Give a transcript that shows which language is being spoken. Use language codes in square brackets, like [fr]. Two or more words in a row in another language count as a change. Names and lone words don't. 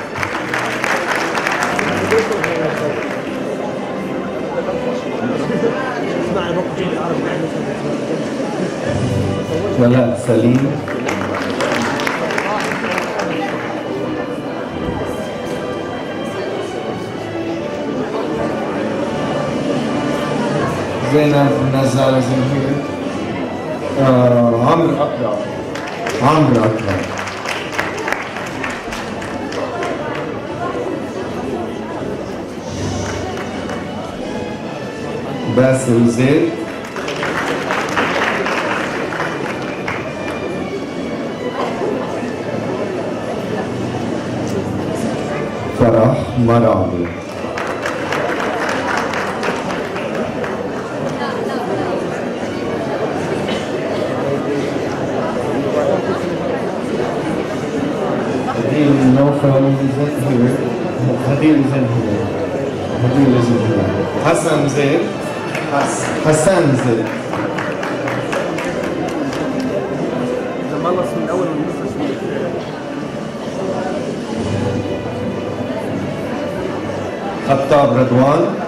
[en] Wala Salim. Zainab Nazar is in here. Amr Akbar. Amr Akbar. Basil Zaid. Farah Marabi. Hadil Naufal is in here. Hadil is in here. Hadil is in here. Hassan Zaid. Hassan Zaid. Khattab Radwan.